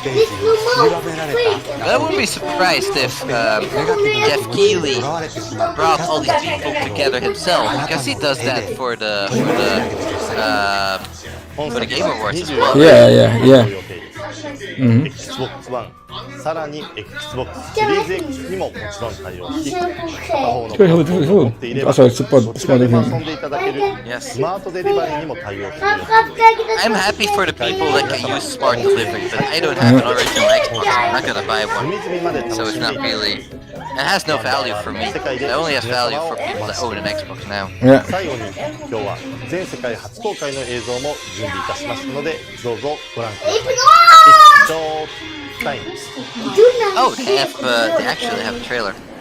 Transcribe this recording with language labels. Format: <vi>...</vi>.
<en>I wouldn't be surprised if Geoff Keighley brought all these people together himself, because he does that for the Game Awards as well. Yeah.</en> <ja>Xbox One さらに Xbox Series X にももちろん対応し片方のパソコンを持っていればどちらでも遊んでいただけるスマートデリバリーにも対応するように</ja> <en>I'm happy for the people that can use smart delivery, but I don't have an original Xbox. I'm not gonna buy one, so it's not really. It has no value for me. It only has value for people that own an Xbox now.</en> <ja>最後に今日は全世界初公開の映像も準備いたしますのでどうぞご覧ください。</ja> <en>It's showtime. Oh, they actually have a trailer.</en>